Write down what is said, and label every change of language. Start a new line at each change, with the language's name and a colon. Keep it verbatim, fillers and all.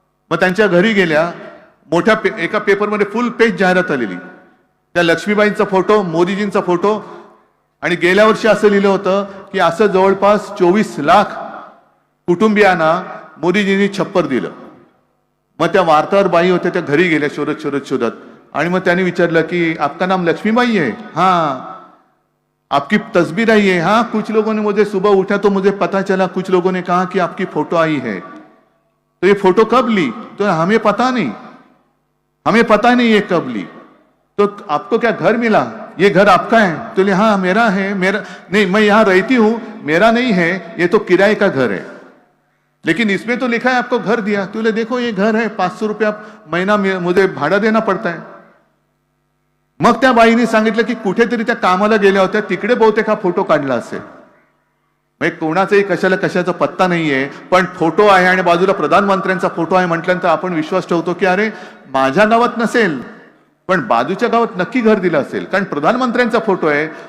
Marathi: मग त्यांच्या घरी गेल्या, मोठ्या पे, एका पेपरमध्ये फुल पेज जाहिरात आलेली, त्या लक्ष्मीबाईंचा फोटो, मोदीजींचा फोटो, आणि गेल्या वर्षी असं लिहिलं होतं की असं जवळपास चोवीस लाख कुटुंबियांना मोदीजींनी छप्पर दिलं. मग त्या वार्तावर बाई होत्या, त्या घरी गेल्या शोधत शोधत शोधत, आणि मग त्यांनी विचारलं की
Hindi: आपका नाम लक्ष्मीबाई है? हाँ. आपकी तस्वीर आई है? हाँ. कुछ लोगों ने, मुझे सुबह उठा तो मुझे पता चला, कुछ लोगों ने कहा कि आपकी फोटो आई है, तो ये फोटो कब ली? तो हमें पता नहीं, हमें पता नहीं ये कब ली. तो आपको क्या घर मिला? ये घर आपका है? तो बोले हाँ मेरा है, मेरा नहीं, मैं यहाँ रहती हूँ, मेरा नहीं है, ये तो किराए का घर है, लेकिन इसमें तो लिखा है आपको घर दिया. तुले देखो ये घर है, पाच सौ रुपया महिना मुझे भाडा देना
Marathi: पडत आहे. मग त्या बाईने सांगितलं की कुठेतरी त्या कामाला गेल्या होत्या, तिकडे बहुतेक हा फोटो काढला असेल. म्हणजे कोणाचाही कशाला कशाचा पत्ता नाहीये, पण फोटो आहे आणि बाजूला प्रधानमंत्र्यांचा फोटो आहे म्हटल्यानंतर आपण विश्वास ठेवतो की अरे माझ्या गावात नसेल पण बाजूच्या गावात नक्की घर दिलं असेल, कारण प्रधानमंत्र्यांचा फोटो आहे.